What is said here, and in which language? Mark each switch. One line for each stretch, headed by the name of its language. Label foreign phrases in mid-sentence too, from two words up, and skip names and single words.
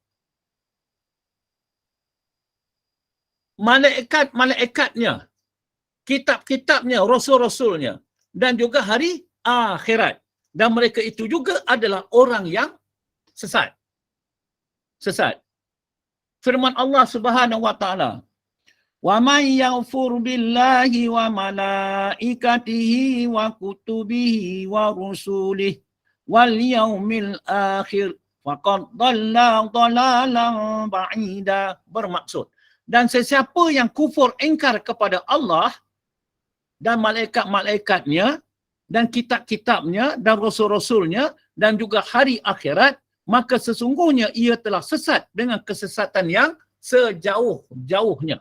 Malay: Malaikat-malaikatnya, kitab-kitabnya, rasul-rasulnya, dan juga hari akhirat. Dan mereka itu juga adalah orang yang sesat. Sesat.
Arabic: Firman الله سبحانه وتعالى، ومن يكفر بالله وملائكته وكتبه ورسله واليوم الآخر فقد ضل ضلالا بعيدا.
Malay: Bermaksud, dan sesiapa yang kufur ingkar kepada Allah dan malaikat-malaikatnya dan kitab-kitabnya dan rasul-rasulnya dan juga hari akhirat, maka sesungguhnya ia telah sesat dengan kesesatan yang sejauh-jauhnya.